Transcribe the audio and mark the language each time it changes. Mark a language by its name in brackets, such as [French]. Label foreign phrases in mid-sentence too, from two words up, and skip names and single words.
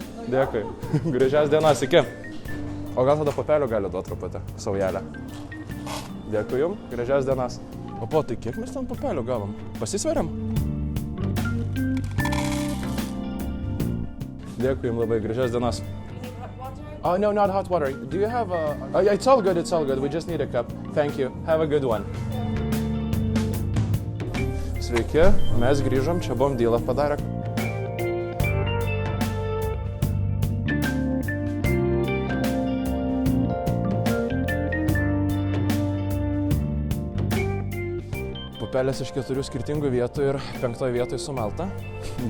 [Lithuanian] Dėkui. Gražias dienas, iki. O gal tada pupelių gali duoti truputį, saujelę. Dėkui jums, gražias dienas. O po, tai kiek mes tam pupelių gavom? Pasisveriam? Dėkui jums labai, gražias dienas. [English] Oh, no, not hot water. Do you have a... Oh, yeah, it's all good. We just need a cup. Thank you. Have a good one. [Lithuanian] Sveiki, mes grįžom, čia buvom dylą padarę. Pupelės iš 4 skirtingų vietų ir 5 vietoj sumalta.